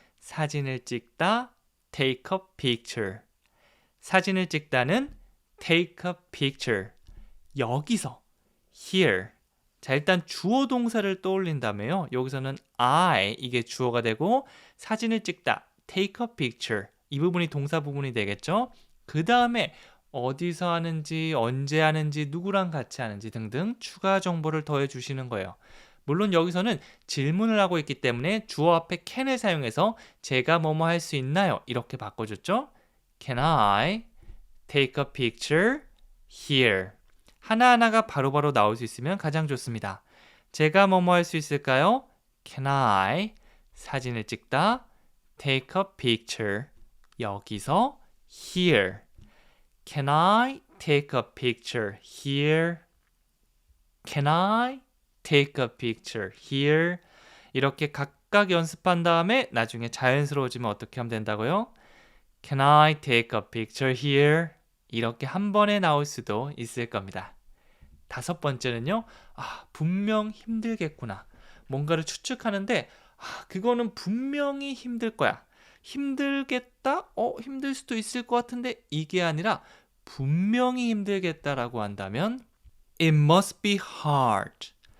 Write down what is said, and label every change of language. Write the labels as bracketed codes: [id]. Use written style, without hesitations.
[ko] 사진을 찍다 [en] take a picture. [ko] 사진을 찍다는 [en] take a picture. [ko] 여기서 here. 자, 일단 주어 동사를 떠올린다며요. 여기서는 I 이게 주어가 되고 사진을 찍다 [en] take a picture. [ko] 이 부분이 동사 부분이 되겠죠. 그 다음에 어디서 하는지, 언제 하는지, 누구랑 같이 하는지 등등 추가 정보를 더해 주시는 거예요. 물론 여기서는 질문을 하고 있기 때문에 주어 앞에 can을 사용해서 제가 뭐뭐 할 수 있나요? 이렇게 바꿔줬죠. [en] Can I take a picture here? [ko] 하나하나가 바로바로 나올 수 있으면 가장 좋습니다. 제가 뭐뭐 할 수 있을까요? [en] Can I [ko] 사진을 찍다 [en] take a picture [ko] 여기서 [en] here. Can I take a picture here? Can I take a picture here? [ko] 이렇게 각각 연습한 다음에 나중에 자연스러워지면 어떻게 하면 된다고요? [en] Can I take a picture here? [ko] 이렇게 한 번에 나올 수도 있을 겁니다. 다섯 번째는요. 분명 힘들겠구나. 뭔가를 추측하는데 그거는 분명히 힘들 거야. 힘들겠다? 힘들 수도 있을 것 같은데 이게 아니라 분명히 힘들겠다라고 한다면 [en] It must be hard.